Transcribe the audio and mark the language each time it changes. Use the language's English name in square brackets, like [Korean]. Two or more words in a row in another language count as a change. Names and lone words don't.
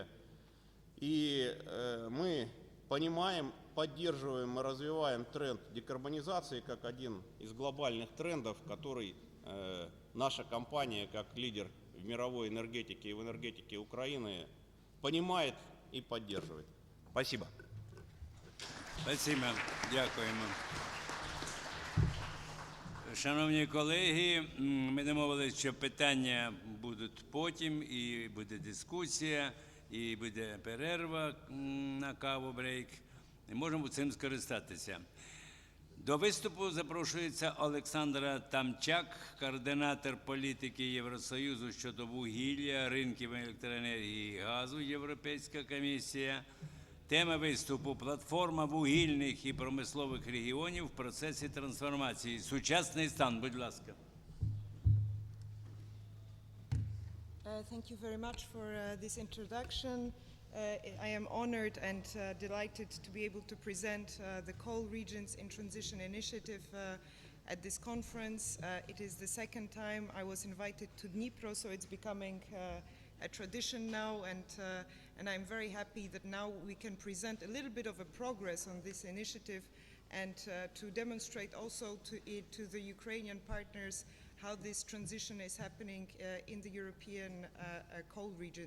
[Russian] И мы понимаем, поддерживаем и развиваем тренд декарбонизации как один из глобальных трендов, который наша компания, как лидер в мировой энергетике и в энергетике Украины, понимает и поддерживает. Спасибо. Спасибо. [Ukrainian] Дякуємо. Шановні колеги, ми домовилися, що питання будуть потім, і буде дискусія, і буде перерва на каву, брейк. І можемо цим скористатися. До виступу запрошується Олександра Тамчак, координатор політики Євросоюзу щодо вугілля, ринків електроенергії і газу, Європейська комісія. Тема виступу – платформа вугільних і промислових регіонів в процесі трансформації. Сучасний стан, будь ласка. [English] Thank you very much for this introduction. I am honored and delighted to be able to present the Coal Regions in Transition initiative at this conference. It is the second time I was invited to Dnipro, so it's becoming a tradition now, and I'm very happy that now we can present a little bit of a progress on this initiative and to demonstrate also to the Ukrainian partners how this transition is happening in the European coal regions.